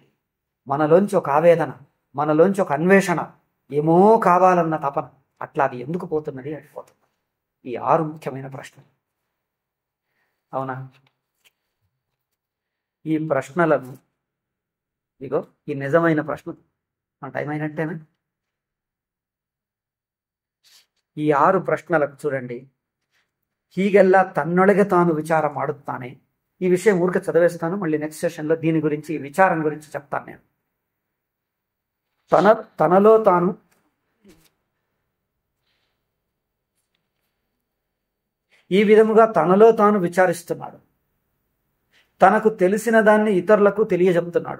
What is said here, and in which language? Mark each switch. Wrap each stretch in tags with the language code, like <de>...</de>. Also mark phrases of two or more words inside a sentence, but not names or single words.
<te>మనలోంచి ఒక ఆవేదన, మనలోంచి ఒక అన్వేషణ, ఏమో కావాలన్న తపన, అట్లా అది ఎందుకు పోతున్నది అడిపోతుంది. ఈ 6 ముఖ్యమైన ప్రశ్నలు. అవునా? ఈ ప్రశ్నలను, ఇగో ఈ నిజమైన ప్రశ్న, మన టైం అయినట్టేనా? ಈ 6 ಪ್ರಶ್ನೆలకు చూడండి.</te> <kn>ಹೀಗೆಲ್ಲ ತನ್ನೊಳಗೆ ತಾನು ವಿಚಾರ ಮಾಡುತ್ತಾನೆ.</kn> <te>ఈ విషయం ఊరికే చదివేస్తాను, మళ్ళీ నెక్స్ట్ సెషన్లో దీని గురించి, ఈ విచారం గురించి చెప్తాను నేను. తనలో తాను ఈ విధముగా తనలో తాను విచారిస్తున్నాడు. తనకు తెలిసిన దాన్ని ఇతరులకు తెలియజెప్తున్నాడు.</te>